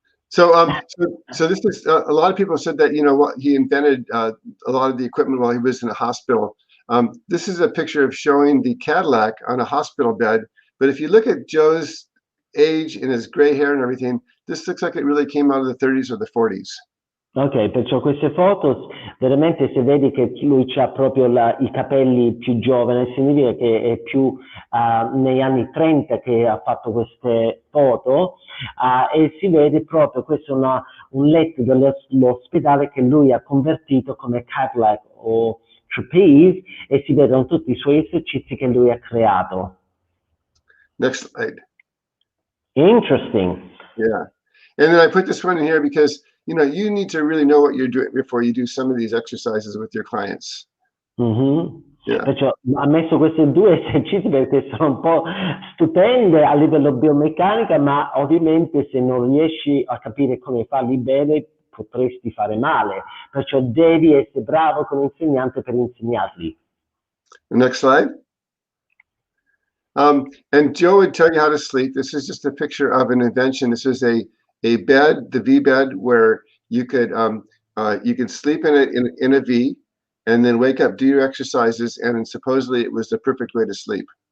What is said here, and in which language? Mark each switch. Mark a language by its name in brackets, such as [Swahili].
[English] So this is a lot of people said that, you know, what he invented a lot of the equipment while he was in a hospital. This is a picture of showing the Cadillac on a hospital bed. But if you look at Joe's age and his gray hair and everything, this looks like it really came out of the 30s or the 40s. [Italian] Ok, perciò queste foto veramente se vedi che lui ha proprio i capelli più giovani, significa che è più negli anni 30 che ha fatto queste foto, e si vede proprio, questo è un letto dell'ospedale che lui ha convertito come Cadillac o trapeze, e si vedono tutti i suoi esercizi che lui ha creato. [English] Next slide. Interesting. Yeah. And then I put this one in here because, you know, you need to really know what you're doing before you do some of these exercises with your clients. Yeah. [Italian] Perciò ha messo questi due esercizi perché sono un po' stupende a livello biomeccanico, ma ovviamente se non riesci a capire come farli bene potresti fare male, perciò devi essere bravo come insegnante per insegnarli. [English] Next slide. And Joe would tell you how to sleep. This is just a picture of an invention. This is a bed, the V bed, where you could sleep in it in a V, and then wake up, do your exercises, and supposedly it was the perfect way to sleep.